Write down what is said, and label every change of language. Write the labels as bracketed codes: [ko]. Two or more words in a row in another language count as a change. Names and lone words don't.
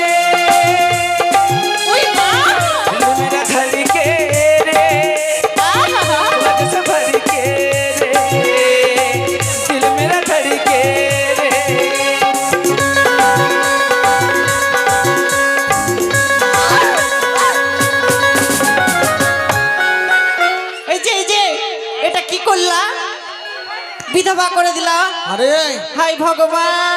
[bn] ওই মা, [hi] दिल मेरा धड़ के रे सोला जैसे भर के रे दिल मेरा धड़ के रे [bn] এই যে এটা কি করলা? বিধবা করে দিলা। আরে হাই ভগবান।